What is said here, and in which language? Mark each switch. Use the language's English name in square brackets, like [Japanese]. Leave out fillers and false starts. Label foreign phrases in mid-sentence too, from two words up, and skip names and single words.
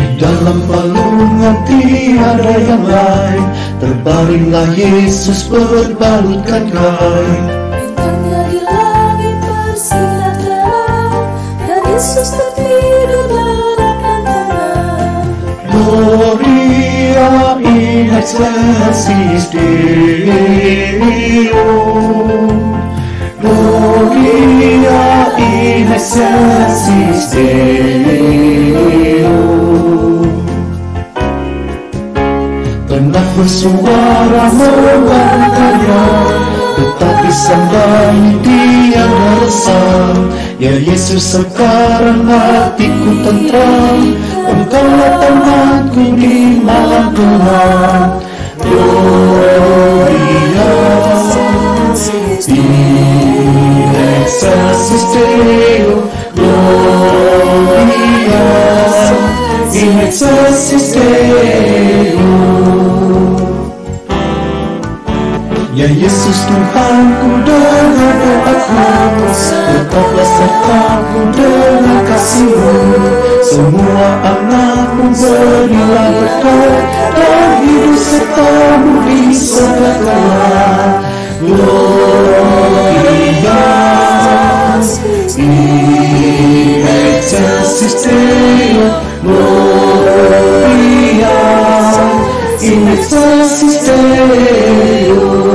[Indonesian] Dalam palungan tiada yang lain, terbaringlah Yesus berbalutkan kain. Bintangnya di langit bersinar terang, dan Yesus tertidur dalam tenang. [Latin] Gloria in excelsis Deo, Gloria in excelsis Deo. [Indonesian] Tengah bersuara membangkangnya, tetapi sang bayi tiada resah. Ya Yesus, sekarang hatiku tentram, Engkaulah temanku di malam gelap. [Latin] Gloria in excelsis Deo, Gloria in excelsis Deo. [Indonesian] Ya Yesus Tuhanku, dengar doaku, tetaplah sertaku dengan kasih-Mu. Semua anakmu berilah berkat, dan hidup serta-Mu di segala. [Latin] Gloria in excelsis Deo, Gloria in excelsis Deo,